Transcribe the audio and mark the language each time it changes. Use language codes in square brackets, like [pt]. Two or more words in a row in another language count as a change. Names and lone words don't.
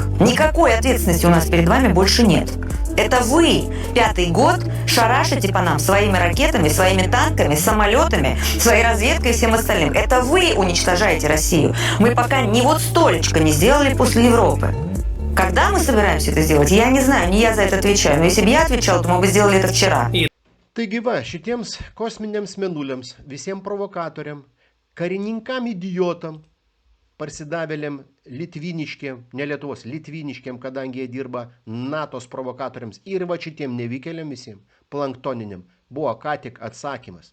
[ru] Никакой ответственности у нас перед вами больше нет. Это вы 5-й год шарашите по нам своими ракетами, своими танками, самолетами, своей разведкой и всем остальным. Это вы уничтожаете Россию. Мы пока ни вот столечко не сделали после Европы. Когда мы собираемся это сделать, я не знаю, не я за это отвечаю. Но если бы я отвечал, то мы бы сделали это вчера. [lt] Taigi va, šitiems kosminiams mėnuliams, visiems provokatoriam, karininkam idiotam, parsidavėliam litviniškiem, ne Lietuvos, litviniškiem, kadangi jie dirba NATO's provokatoriams ir va šitiem nevykėliam visiems, planktoniniam, buvo ką tik atsakymas.